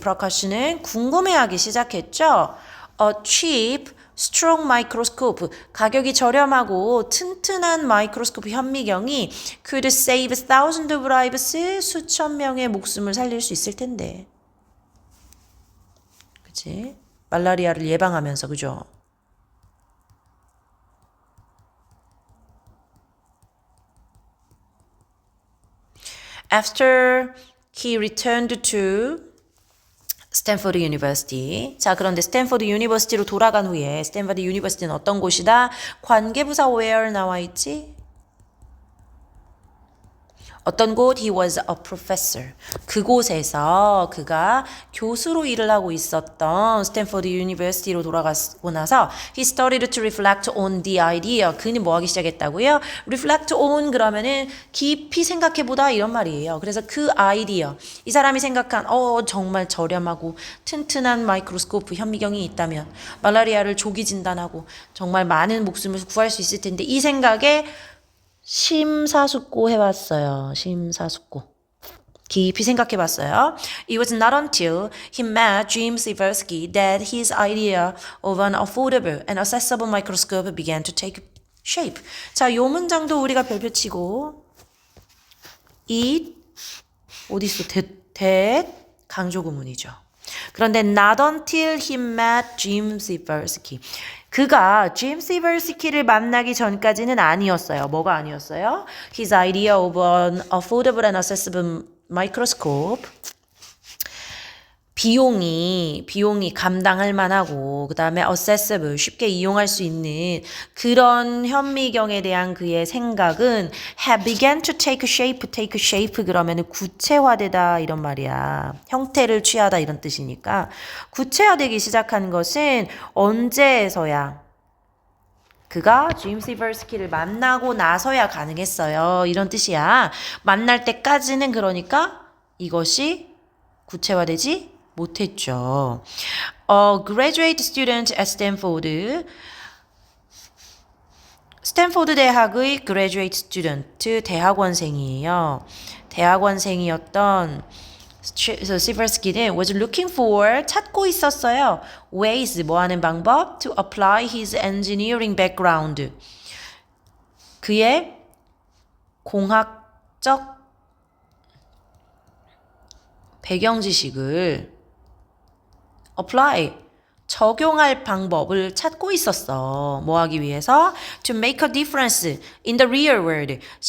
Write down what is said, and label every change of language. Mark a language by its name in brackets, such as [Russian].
[Korean] 프라카시는 궁금해하기 시작했죠. [English] A cheap, strong microscope. [Korean] 가격이 저렴하고 튼튼한 마이크로스코프 현미경이 [English] could save thousands of lives. [Korean] 수천 명의 목숨을 살릴 수 있을 텐데. 그치? 말라리아를 예방하면서, 그죠? [English] After he returned to 스탠포드 유니버시티. [Korean] 자, 그런데 스탠포드 유니버시티로 돌아간 후에 스탠포드 유니버시티는 어떤 곳이다? 관계부사 where 나와 있지? 어떤 곳? [English] He was a professor. [Korean] 그곳에서 그가 교수로 일을 하고 있었던 스탠포드 유니버시티로 돌아가고 나서 [English] he started to reflect on the idea. [Korean] 그는 뭐 하기 시작했다고요? reflect on 그러면은 깊이 생각해보다 이런 말이에요. 그래서 그 아이디어, 이 사람이 생각한 정말 저렴하고 튼튼한 마이크로스코프 현미경이 있다면 말라리아를 조기 진단하고 정말 많은 목숨을 구할 수 있을 텐데 이 생각에 심사숙고 해봤어요. 심사숙고. 깊이 생각해봤어요. [English] It was not until he met Jim Siversky that his idea of an affordable and accessible microscope began to take shape. [Korean] 자, 요 문장도 우리가 별표치고 it 어디서 that 강조 구문이죠. [English] 그런데 not until he met Jim Siversky. [Korean] 그가 짐 시버스키를 만나기 전까지는 아니었어요. 뭐가 아니었어요? [English] His idea of an affordable and accessible microscope. [Korean] 비용이 감당할 만하고 그 다음에 accessible 쉽게 이용할 수 있는 그런 현미경에 대한 그의 생각은 [English] have began to take shape [Korean] 그러면은 구체화되다 이런 말이야. 형태를 취하다 이런 뜻이니까 구체화되기 시작한 것은 언제에서야? 그가 짐 시버스키를 만나고 나서야 가능했어요. 이런 뜻이야. 만날 때까지는 그러니까 이것이 구체화되지 못했죠. [English] A graduate student at Stanford. [Korean] 스탠포드 대학의 graduate student, 대학원생이에요. 대학원생이었던 시버스키는 [English] was looking for, [Korean] 찾고 있었어요. ways, 뭐 하는 방법? [English] to apply his engineering background. [Korean] 그의 공학적 배경 지식을 apply, 적용할 방법을 찾고 있었어. 뭐 하기 위해서? [English] To make a difference in the real world.